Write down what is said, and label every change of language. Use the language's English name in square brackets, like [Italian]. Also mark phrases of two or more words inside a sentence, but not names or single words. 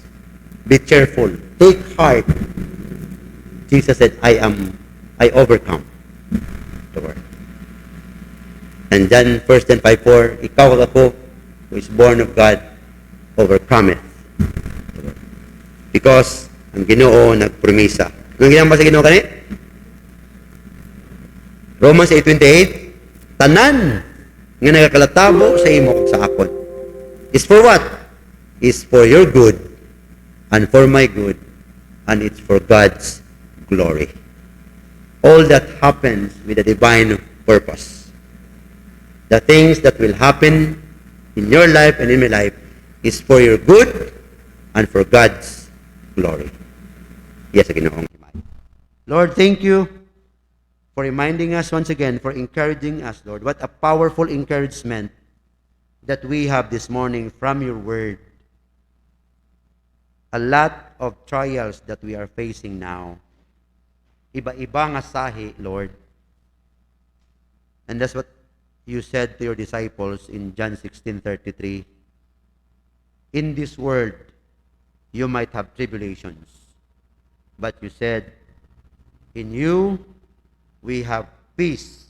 [English] Be cheerful. Take heart. Jesus said, I overcome the world. And then 1 John 5:4, [Hiligaynon] ikaw ako [English] who is born of God overcometh the world. [Hiligaynon] Because ang Ginoo nagpromisa. Anong ginamba sa Ginoo kani? Romans 8:28, tanan nga nagakalatabo sa imo ug sa akon. [English] Is for what? Is for your good and for my good, and it's for God's glory. All that happens with a divine purpose. The things that will happen in your life and in my life is for your good and for God's glory. [Hiligaynon] Yes, Ginoong. [English] Lord, thank you for reminding us once again, for encouraging us, Lord. What a powerful encouragement that we have this morning from your word. A lot of trials that we are facing now. [Hiligaynon] Iba-iba nga sahi, [English] Lord. And that's what you said to your disciples in John 16:33. In this world, you might have tribulations. But you said, in you, we have peace.